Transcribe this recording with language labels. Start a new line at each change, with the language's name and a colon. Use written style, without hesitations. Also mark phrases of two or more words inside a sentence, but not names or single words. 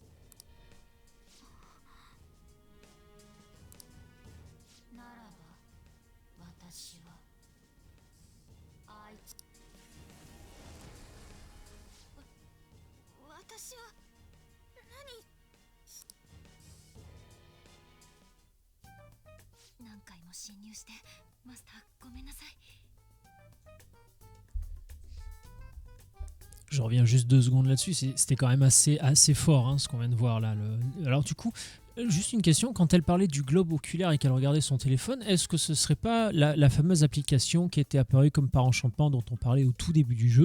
Japanese: ならば私はあいつ。私は何回も侵入してマスターごめんなさい。
French: Je reviens juste 2 secondes là-dessus. C'était quand même assez fort hein, ce qu'on vient de voir là. Alors du coup, juste une question. Quand elle parlait du globe oculaire et qu'elle regardait son téléphone, est-ce que ce serait pas la fameuse application qui était apparue comme par enchantement dont on parlait au tout début du jeu?